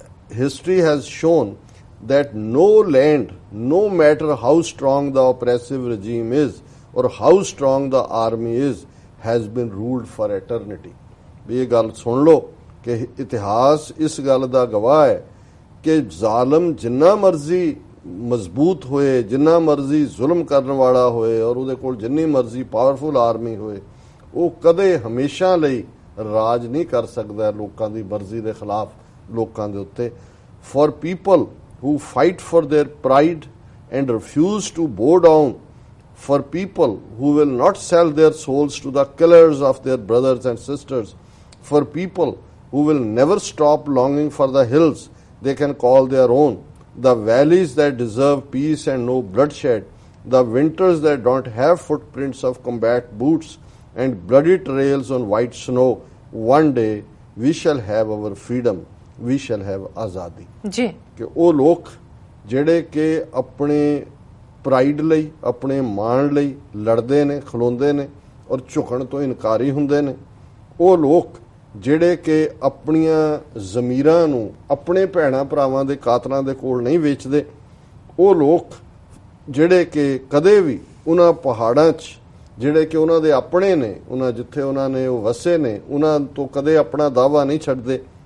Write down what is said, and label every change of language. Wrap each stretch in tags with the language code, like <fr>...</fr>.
<en>History has shown that no land, no matter how strong the oppressive regime is or how strong the army is, has been ruled for eternity.</en> <pa>ਇਹ ਗੱਲ ਸੁਣ ਲਓ ਕਿ ਇਤਿਹਾਸ ਇਸ ਗੱਲ ਦਾ ਗਵਾਹ ਹੈ ਕਿ ਜ਼ਾਲਮ ਜਿੰਨਾ ਮਰਜ਼ੀ ਮਜ਼ਬੂਤ ਹੋਏ, ਜਿੰਨਾ ਮਰਜ਼ੀ ਜ਼ੁਲਮ ਕਰਨ ਵਾਲਾ ਹੋਏ ਔਰ ਉਹਦੇ ਕੋਲ ਜਿੰਨੀ ਮਰਜ਼ੀ ਪਾਵਰਫੁਲ ਆਰਮੀ ਹੋਏ, ਉਹ ਕਦੇ ਹਮੇਸ਼ਾ ਲਈ ਰਾਜ ਨਹੀਂ ਕਰ ਸਕਦਾ ਲੋਕਾਂ ਦੀ ਮਰਜ਼ੀ ਦੇ ਖਿਲਾਫ ਲੋਕਾਂ ਦੇ ਉੱਤੇ.</pa> <en>For people who fight for their pride and refuse to bow down, for people who will not sell their souls to the killers of their brothers and sisters, for people who will never stop longing for the hills they can call their own, the valleys that deserve peace and no bloodshed, the winters that don't have footprints of combat boots and bloody trails on white snow. One day we shall have our freedom, we shall have azadi.</en> <pa>ਜੀ ਕਿ ਉਹ ਲੋਕ ਜਿਹੜੇ ਕਿ ਆਪਣੇ pride ਲਈ, ਆਪਣੇ ਮਾਣ ਲਈ ਲੜਦੇ ਨੇ, ਖਲੋਂਦੇ ਨੇ ਔਰ ਝੁਕਣ ਤੋਂ ਇਨਕਾਰੀ ਹੁੰਦੇ ਨੇ, ਉਹ ਲੋਕ ਜਿਹੜੇ ਕਿ ਆਪਣੀਆਂ ਜ਼ਮੀਰਾਂ ਨੂੰ ਆਪਣੇ ਭੈਣਾਂ ਭਰਾਵਾਂ ਦੇ ਕਾਤਲਾਂ ਦੇ ਕੋਲ ਨਹੀਂ ਵੇਚਦੇ, ਉਹ ਲੋਕ ਜਿਹੜੇ ਕਿ ਕਦੇ ਵੀ ਉਹਨਾਂ ਪਹਾੜਾਂ 'ਚ ਜਿਹੜੇ ਕਿ ਉਹਨਾਂ ਦੇ ਆਪਣੇ ਨੇ, ਉਹਨਾਂ ਜਿੱਥੇ ਉਹਨਾਂ ਨੇ ਉਹ ਵਸੇ ਨੇ, ਉਹਨਾਂ ਤੋਂ ਕਦੇ ਆਪਣਾ ਦਾਅਵਾ ਨਹੀਂ ਛੱਡਦੇ.</pa>